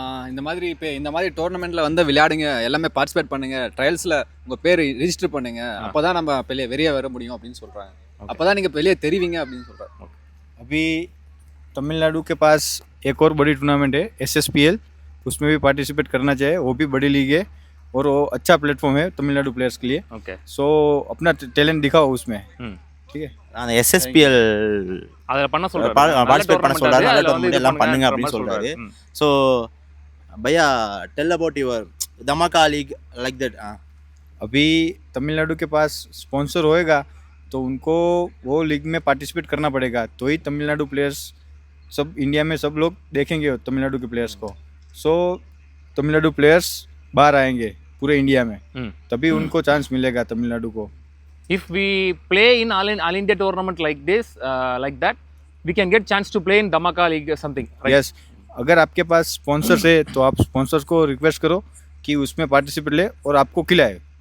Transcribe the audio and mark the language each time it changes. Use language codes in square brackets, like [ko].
[ta] இந்த மாதிரி இப்போ இந்த மாதிரி டோர்னமெண்ட்டில் வந்து விளையாடுங்க, எல்லாமே பார்ட்டிசிபேட் பண்ணுங்க, ட்ரையல்ஸில் உங்கள் பேர் ரிஜிஸ்டர் பண்ணுங்க, அப்போ தான் நம்ம வெளியே வர முடியும் அப்படின்னு சொல்கிறாங்க. அப்போ தான் நீங்கள் வெளியே தெரிவிங்க அப்படின்னு சொல்கிறாங்க. [hi] अभी तमिलनाडु के पास एक और बड़ी टूर्नामेंट है SSPL, उसमें भी पार्टिसिपेट करना चाहिए. वो भी बड़ी लीग है और वो अच्छा प्लेटफॉर्म है तमिलनाडु प्लेयर्स के लिए. ओके. सो अपना टैलेंट दिखाओ उसमें. ठीक है. [ta] அந்த SSPL அதல பண்ண சொல்றாரு. பார்ட்டிசிபேட் பண்ண சொல்றாரு. நல்ல டோர்னமெண்ட் எல்லாம் பண்ணுங்க அப்படி சொல்றாரு. [en] So भैया tell about your dhamaka league like that. [hi] अभी तमिलनाडु के पास स्पॉन्सर होएगा तो उनको वो लीग में पार्टिसिपेट करना पड़ेगा, तो ही तमिलनाडु प्लेयर्स सब इंडिया में सब लोग देखेंगे तमिलनाडु के प्लेयर्स को. सो तमिलनाडु प्लेयर्स बाहर आएंगे पूरे इंडिया में, तभी उनको चांस मिलेगा तमिलनाडु को. [en] If we play in all India tournament like this, like that, we can get chance to play in Dhamaka League or something, right? Yes. [hi] अगर आपके पास स्पॉन्सर्स है तो आप स्पॉन्सर्स को रिक्वेस्ट करो कि उसमें पार्टिसिपेट ले और आपको खिलाए.